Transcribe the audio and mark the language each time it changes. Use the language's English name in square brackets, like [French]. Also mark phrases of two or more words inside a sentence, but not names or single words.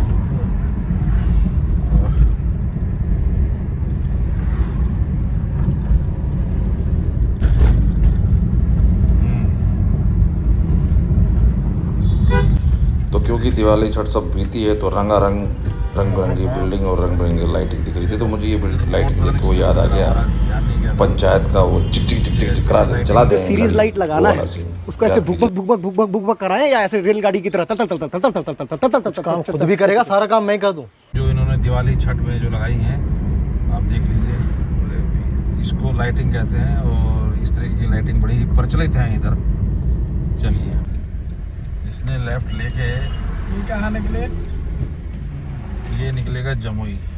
[Hindi] तो क्योंकि दिवाली छठ सब बीती है तो रंगारंग रंग बिरंगी बिल्डिंग और रंग बिरंगी लाइटिंग दिख रही थी। तो मुझे ये लाइटिंग देख के वो याद आ गया पंचायत का वो चिक चिक चिक चिक करा दे, जला दे [English] series light [Hindi] लगाना है, उसको ऐसे भुक भुक भुक भुक भुक कराएं या ऐसे रेलगाड़ी की तरह तल तल तल तल तल तल तल तल तल तल। काम खुद भी करेगा, सारा काम मैं कर दूं। जो इन्होंने दिवाली छठ में जो लगाई हैं आप देख लीजिए, इसको लाइटिंग कहते हैं। और इस तरह की लाइटिंग बड़ी प्रचलित है इधर। चलिए, इसने लेफ्ट लेके ये कहाँ निकले, ये निकलेगा जमुई।